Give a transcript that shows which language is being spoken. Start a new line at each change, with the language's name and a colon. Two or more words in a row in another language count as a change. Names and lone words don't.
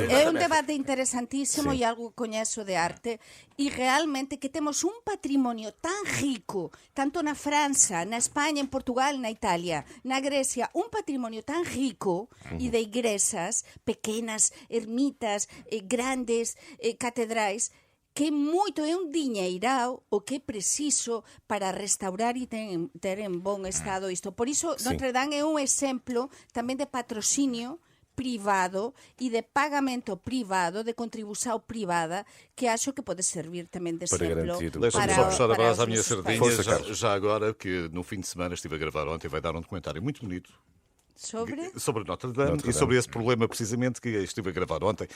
Portuguese: É um debate interessantíssimo e algo que conheço de arte, e realmente que temos um património tão rico, tanto na França, na Espanha, em Portugal, na Itália, na Grécia, um património tão rico e de igrejas pequenas, ermitas,
Galician: grandes, catedrais, que moito é un diñeirao o que é preciso para restaurar e ter en bon estado isto. Por iso, Notre Dame é un exemplo tamén de patrocinio privado e de pagamento privado,
Portuguese: de contribuição privada, que acho que pode servir também de exemplo Deixa-me só puxar a brasa à minha sardinha, já agora, que no fim de semana estive a gravar ontem, vai dar um documentário muito bonito Sobre Notre Dame e sobre esse problema precisamente que estive a gravar ontem.